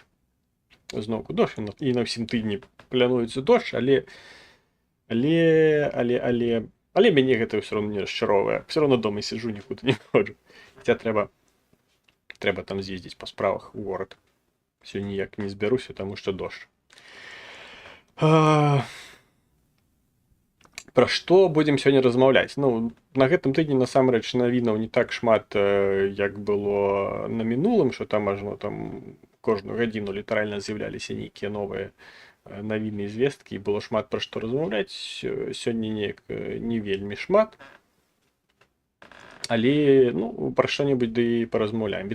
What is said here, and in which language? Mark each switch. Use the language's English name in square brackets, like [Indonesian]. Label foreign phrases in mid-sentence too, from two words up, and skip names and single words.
[Ukrainian] Знову дощ, і на всім тижні планується дощ, але мене гэта все одно не розчаровує. Все одно дома сиджу, нікуди не ходжу. Хоча треба там з'їздити по справах у город. Сьогодні ніяк не зберуся, тому що дощ. [Belarusian] Про што будзем сёння размаўляць? Ну, на гэтым тыдні насамрэч навінаў не так шмат, як было на мінулым, што там ажно там кожную гадзіну літаральна з'яўляліся нейкія новыя навіны і звесткі, і было шмат пра што размаўляць. Сёння неяк не вельмі шмат. Але, ну, пра што-небудзь ды паразмаўляем.